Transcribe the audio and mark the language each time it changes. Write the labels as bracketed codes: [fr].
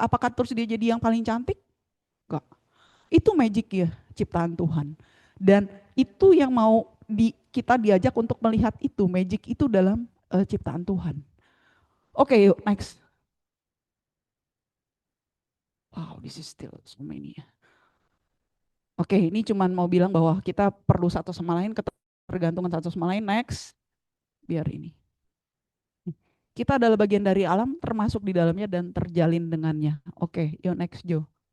[id] Apakah terus dia jadi yang paling cantik? Enggak. Itu magic ya, ciptaan Tuhan. Dan itu yang mau kita diajak untuk melihat itu, magic itu dalam ciptaan Tuhan. Oke, yuk next. [en] Wow, this is still so many ya. [id] Oke, ini cuman mau bilang bahwa kita perlu satu sama lain, ketergantungan satu sama lain. Next, biar ini. Kita adalah bagian dari alam, termasuk di dalamnya dan terjalin dengannya. Oke, yuk next Jo.